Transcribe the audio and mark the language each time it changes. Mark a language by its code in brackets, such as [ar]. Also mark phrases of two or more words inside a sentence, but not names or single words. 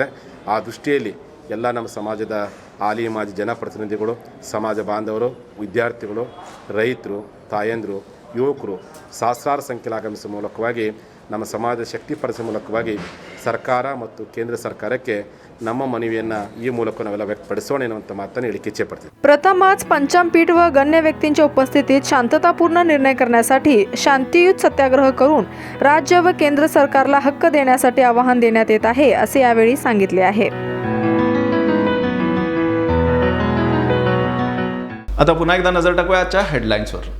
[kn] ಆ ದೃಷ್ಟಿಯಲ್ಲಿ ಎಲ್ಲ ನಮ್ಮ ಸಮಾಜದ ಹಾಲಿ ಮಾಜಿ ಜನಪ್ರತಿನಿಧಿಗಳು, ಸಮಾಜ ಬಾಂಧವರು, ವಿದ್ಯಾರ್ಥಿಗಳು, ರೈತರು, ತಾಯಂದಿರು, ಯುವಕರು ಸಹಸ್ರಾರು ಸಂಖ್ಯೆಯಲ್ಲಿ ಆಗಮಿಸುವ ಮೂಲಕವಾಗಿ ನಮ್ಮ ಸಮಾಜದ ಶಕ್ತಿಪಡಿಸುವ ಮೂಲಕವಾಗಿ ಸರ್ಕಾರ ಮತ್ತು ಕೇಂದ್ರ ಸರ್ಕಾರಕ್ಕೆ ನಮ್ಮ ಮನವಿಯನ್ನು ಈ ಮೂಲಕ ನಾವೆಲ್ಲ ವ್ಯಕ್ತಪಡಿಸೋಣ ಎನ್ನುವಂಥ ಮಾತನ್ನು ಹೇಳಿಕ್ಕೆ ಇಚ್ಛೆಪಡ್ತೀವಿ. [mr] प्रथमच पंचमपीठ व गण्य व्यक्तींच्या उपस्थितीत शांततापूर्ण निर्णय करण्यासाठी शांतियुत सत्याग्रह करून राज्य व केंद्र सरकारला हक्क देण्यासाठी आवाहन देण्यात येत आहे, असे यावेळी सांगितले आहे. आता पुन्हा एकदा नजर टाकूया आजच्या हेडलाईन्सवर.